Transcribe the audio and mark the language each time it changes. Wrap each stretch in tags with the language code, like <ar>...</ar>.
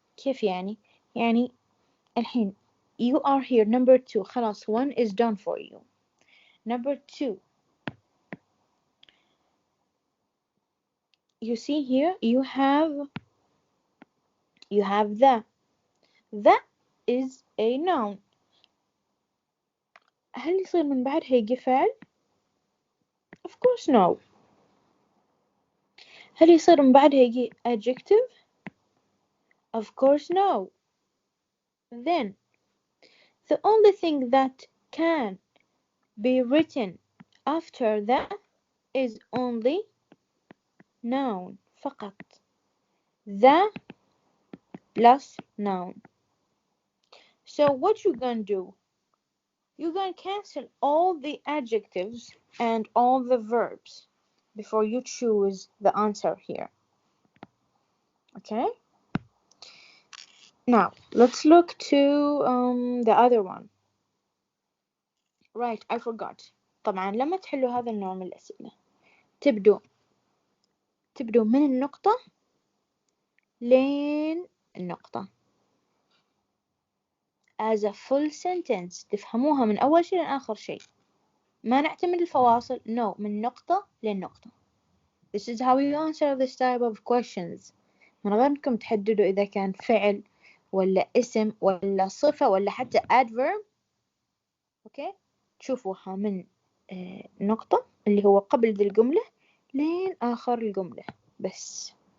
<en>كيف يعني؟ يعني الحين you are here number 2 خلاص 1 is done for you. Number 2, you see here you have the is a noun.</en> <ar>هل يصير من بعدها يجي فعل؟ Of course no. هل يصير من بعدها يجي adjective؟ Of course no.</ar> <en>Then the only thing that can be written after that is only noun فقط. The plus noun. So what you gonna do? You're gonna cancel all the adjectives and all the verbs before you choose the answer here. Okay? Now, let's look to the other one. Right, I forgot.</en> <ar>طبعا لما تحلوا هذا النوع من الأسئلة تبدو من النقطة لين النقطة as a full sentence. تفهموها من أول شيء لآخر شيء. ما نعتمد الفواصل. No, من نقطة للنقطة.</ar> <en>This is how you answer this type of questions.</en> <ar>من غير أنكم تحددوا إذا كان فعل ولا اسم ولا صفة ولا حتى adverb. أوكي؟ تشوفوها من نقطة اللي هو قبل ذي الجملة لين آخر الجملة بس.</ar>